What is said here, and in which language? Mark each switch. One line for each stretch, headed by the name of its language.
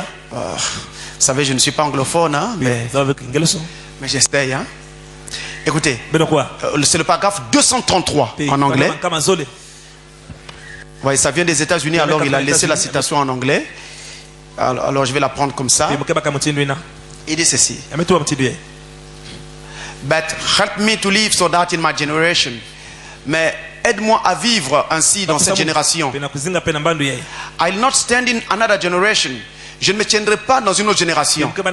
French: Vous savez, je ne suis pas anglophone, hein, mais j'essaye. Hein. Écoutez, c'est le paragraphe 233 en anglais. Ouais, ça vient des États-Unis, alors il a laissé la citation en anglais. Alors je vais la prendre comme ça. Il dit ceci.
English: But help me to live so that in my generation.
French: Mais aide-moi à vivre ainsi dans cette génération.
English: I'll not stand in another generation.
French: Je ne me tiendrai pas dans une autre génération.